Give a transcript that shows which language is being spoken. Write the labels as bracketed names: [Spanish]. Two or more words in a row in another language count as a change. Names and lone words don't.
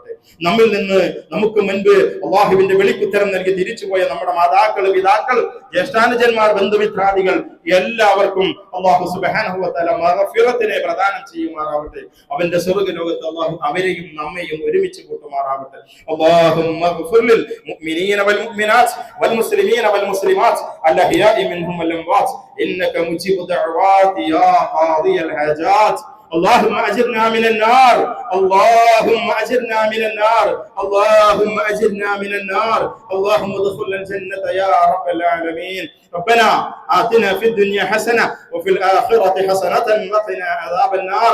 [Malayalam] നമ്മിൽ നിന്ന് നമുക്ക് മുൻപ് അല്ലാഹുവിന്റെ വെളിക്കുത്തരം നൽകി തിരിച്ചുപോയ നമ്മുടെ മാതാക്കൾ, പിതാക്കൾ, ജ്യേഷ്ഠാനുജന്മാർ, ബന്ധുമിത്രാദികൾ എല്ലാവർക്കും [Arabic] الله سبحانه وتعالى [Malayalam] മഗ്ഫിറത്തിനെ പ്രദാനം ചെയ്യുമാറാവട്ടെ. അവന്റെ സ്വർഗ്ഗലോകത്ത് അല്ലാഹു അവരെയും നമ്മയും ഒരുമിച്ച് കൂട്ടുമാറാവട്ടെ. [Arabic] اللهم اغفر للمؤمنين والمؤمنات والمسلمين والمسلمات الأحياء منهم والأموات إنك مجيب الدعوات يا قاضي الحاجات. اللهم أجرنا من النار، اللهم أجرنا من النار، اللهم أجرنا من النار، اللهم ادخلنا الجنة يا رب العالمين. ربنا آتنا في الدنيا حسنة وفي الآخرة حسنة وقنا عذاب النار.